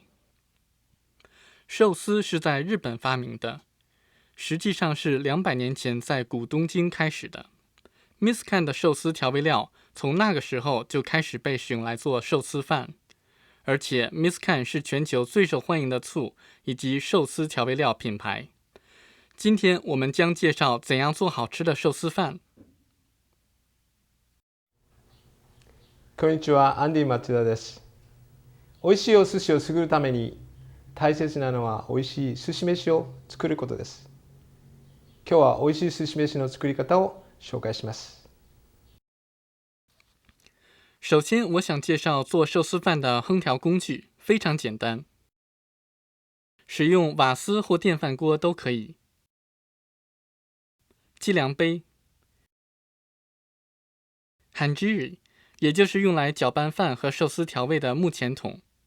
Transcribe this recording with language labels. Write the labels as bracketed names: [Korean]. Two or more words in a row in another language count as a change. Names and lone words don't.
[Chinese] 寿司是在日本发明的，实际上是200年前在古东京开始的。Miscan 的寿司调味料从那个时候就开始被使用来做寿司饭，而且 Miscan 是全球最受欢迎的醋以及寿司调味料品牌。今天我们将介绍怎样做好吃的寿司饭。 [Japanese] こんにちは、アンディ町田です。美味しいお寿司を作るために大切なのは美味しい寿司飯を作ることです。今日は美味しい寿司飯の作り方を紹介します。 [Chinese] 首先，我想介绍做寿司饭的烹调工具，非常简单，使用瓦斯或电饭锅都可以。计量杯、hanjiri， 也就是用来搅拌饭和寿司调味的木前桶。